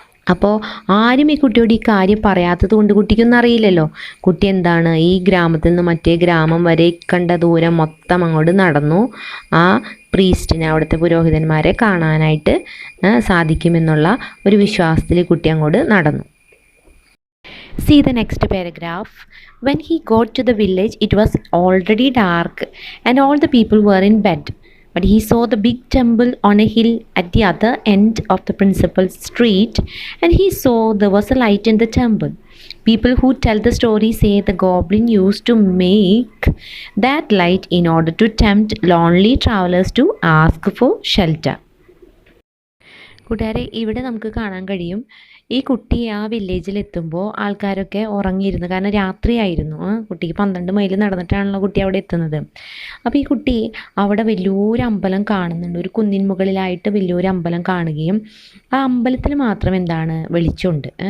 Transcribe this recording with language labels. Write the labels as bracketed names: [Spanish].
[Malayalam] അപ്പോൾ ആരും ഈ കുട്ടിയോട് ഈ കാര്യം പറയാത്തത് കൊണ്ട് കുട്ടിക്കൊന്നും അറിയില്ലല്ലോ. കുട്ടി എന്താണ് ഈ ഗ്രാമത്തിൽ നിന്ന് മറ്റേ ഗ്രാമം വരെ കണ്ട ദൂരം മൊത്തം അങ്ങോട്ട് നടന്നു. ആ പ്രീസ്റ്റിനെ, അവിടുത്തെ പുരോഹിതന്മാരെ കാണാനായിട്ട് സാധിക്കുമെന്നുള്ള ഒരു വിശ്വാസത്തിൽ കുട്ടി അങ്ങോട്ട് നടന്നു. [English] See the next paragraph. When he got to the village, it was already dark and all the people were in bed. But he saw the big temple on a hill at the other end of the principal street, and he saw there was a light in the temple. People who tell the story say the goblin used to make that light in order to tempt lonely travelers to ask for shelter. [Malayalam] കൂട്ടുകാരെ, ഇവിടെ നമുക്ക് കാണാൻ കഴിയും, ഈ കുട്ടി ആ വില്ലേജിലെത്തുമ്പോൾ ആൾക്കാരൊക്കെ ഉറങ്ങിയിരുന്നു. കാരണം രാത്രിയായിരുന്നു. കുട്ടിക്ക് 12 മൈൽ നടന്നിട്ടാണല്ലോ കുട്ടി അവിടെ എത്തുന്നത്. അപ്പോൾ ഈ കുട്ടി അവിടെ വലിയൊരു അമ്പലം കാണുന്നുണ്ട്. ഒരു കുന്നിൻ മുകളിലായിട്ട് വലിയൊരു അമ്പലം കാണുകയും ആ അമ്പലത്തിൽ മാത്രം എന്താണ് വെളിച്ചമുണ്ട്.